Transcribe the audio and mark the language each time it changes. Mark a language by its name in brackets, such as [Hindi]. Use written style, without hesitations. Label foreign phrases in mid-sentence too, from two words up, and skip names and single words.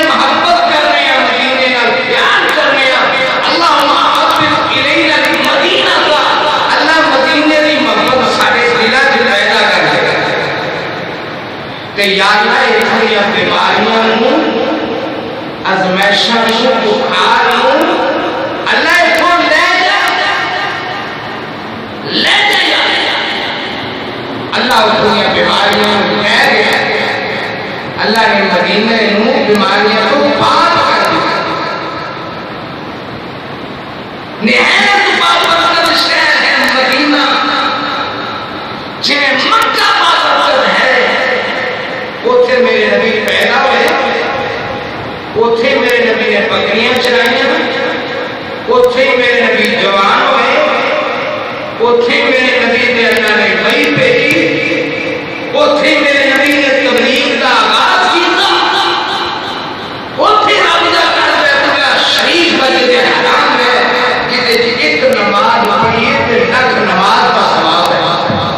[Punjabi] محبت کرنے ہیں مدینے نال پیار کرنے ہیں [Arabic] اللہم حبب الینا المدینہ [Punjabi] اللہ مدینے دی محبت ساڈے دلاں وچ پیدا کر دے تے یا اللہ یہ بیماریاں نوں ازمائشاں نوں بخار نوں اللہ اتھوں لے جا اللہ اتھوں بیماریاں لے گیا اللہ نے مدینے نوں بیماریاں کو پاک کر دیا نہایت بابرکت شہر ہے مدینہ جے مکہ بابرکت ہے اوتھے میرے نبی پیدا ہوئے اوتھے میرے نبی نے بکریاں چرائیاں اوتھے میرے نبی جوان ہوئے اوتھے میرے نبی نے اللہ نے وحی بھیجی اوتھے میرے نبی نے تبلیغ کا آغاز کیا اوتھے رب دا گھر بیت اللہ شریف مسجد حرام ہے جدے وچ ایک نماز پڑھیے تے لکھ نماز دا ثواب ہے